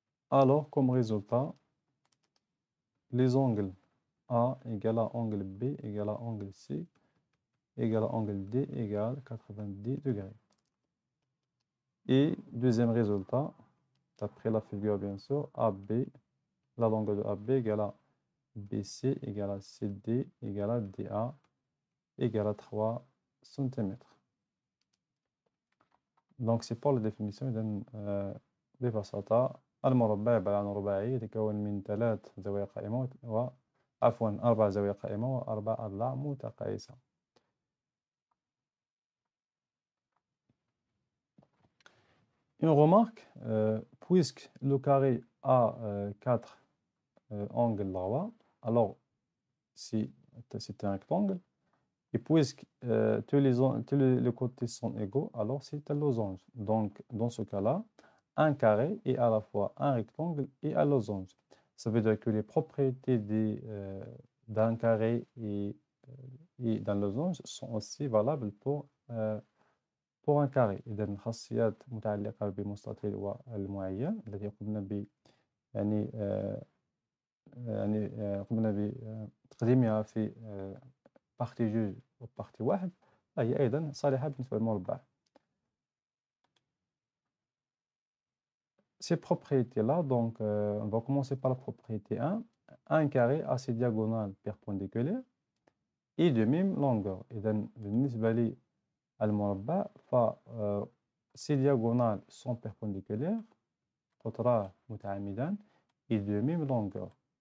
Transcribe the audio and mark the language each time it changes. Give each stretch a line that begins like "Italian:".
French: Alors, comme résultat, les angles A égale à angle B égale à angle C égale à angle D égale 90 degrés. Et deuxième résultat, d'après la figure bien sûr, AB, la longueur de AB égale à BC égale à CD égale à DA égale à 3 cm. Donc c'est pour la définition
Arabic: ببساطة المربع عبارة عن رباعي يتكون من 3 زوايا قائمة عفوا 4 زوايا قائمة و4 أضلاع متقايسة.
French: Une remarque, puisque le carré a 4 angles droits, alors si c'est un rectangle, et puisque tous les côtés sont égaux, alors c'est un losange. Donc, dans ce cas-là, un carré est à la fois un rectangle et un losange. Ça veut dire que les propriétés d'un carré et d'un losange sont aussi valables pour un carré.
Arabic: إذا الخاصيات متعلقة بالمستطيل والمعين التي قمنا ب يعني قمنا بتقديمها في بارتي جوج وبارتي واحد هي أيضا صالحة بالنسبة للمربع.
French: Ces propriétés-là, donc on va commencer par la propriété 1. Un carré a ses diagonales perpendiculaires et de même longueur.
Arabic: إذا بالنسبة للمربع
French: ces diagonales sont perpendiculaires
Arabic: قطران متعامدان
French: et de même longueur.